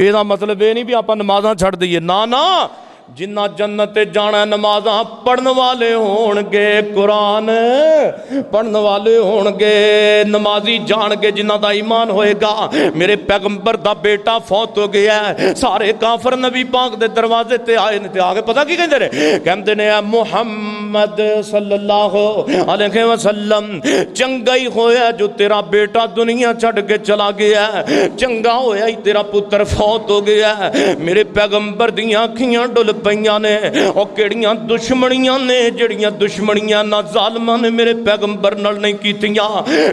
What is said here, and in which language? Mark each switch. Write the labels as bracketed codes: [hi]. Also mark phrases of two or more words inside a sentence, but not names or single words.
[pa] اہدا مطلب یہ نہیں بھی آپاں نمازاں چھڈ دئیے، نا نا، جنہاں جنت جانا نمازاں پڑھن والے ہونگے، قرآن پڑھن والے ہونگے، نمازی جانگے جنہاں دا ایمان ہوئے گا. میرے پیغمبر دا بیٹا فوت ہو گیا ہے، سارے کافر نبی پاک دے دروازے تے آئے نے تے آکے پتہ کی کہندے نے، کہندے نے آ محمد [ar] صلى الله عليه وسلم [pa] چنگا ہی ہویا جو تیرا بیٹا دنیا چھڈ کے چلا گیا ہے، چنگا ہویا ہی تیرا پتر فوت ہو گیا ہے. میرے پیغمبر دیاں اکھیاں ڈل پئیاں نے۔ اور کہڑیاں دشمنیاں نے جہڑیاں دشمنیاں نا ظالماں نے میرے پیغمبر نال نہیں کیتیاں.